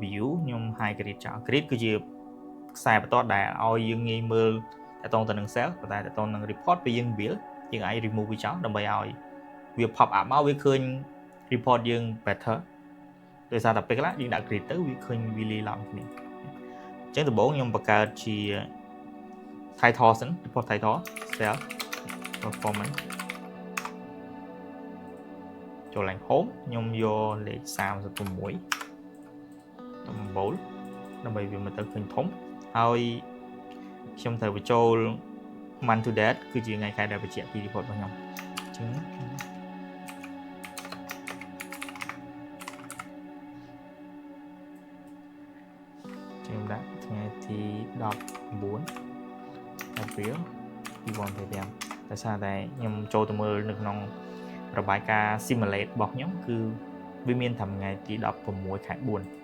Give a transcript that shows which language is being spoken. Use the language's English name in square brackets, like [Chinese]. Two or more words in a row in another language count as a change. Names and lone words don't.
[Khmer] view ខ្ញុំ [English] hide grid [Khmer] ចោល grid គឺជាខ្សែបន្ទាត់ដែលឲ្យយើងងាយមើលតកតងទៅនឹង cell ប៉ុន្តែតកតងនឹង report ពេលយើង build យើងអាច remove វាចោលដើម្បីឲ្យវា [English] pop up [Khmer] មកវាឃើញ report យើង better ដោយសារតែពេលខ្លះយើងដាក់ grid ទៅវាឃើញវាលាយឡំគ្នាអញ្ចឹងដំបូងខ្ញុំបង្កើតជា title សិន [English] report title cell performance [Khmer] ចូលឡើង home ខ្ញុំយកលេខ36ដំបូលដើម្បីវាមើលទៅឃើញធំហើយខ្ញុំត្រូវបញ្ចូល [English] month to date [Khmer] គឺជាថ្ងៃខែដែលបញ្ជាក់ពី report របស់ខ្ញុំអញ្ចឹង ខ្ញុំដាក់ថ្ងៃទី19 April 2025ដោយសារតែខ្ញុំចូលទៅមើលនៅក្នុងរបាយការណ៍ simulate របស់ខ្ញុំគឺវាមានត្រឹមថ្ងៃទី16 ខែ 4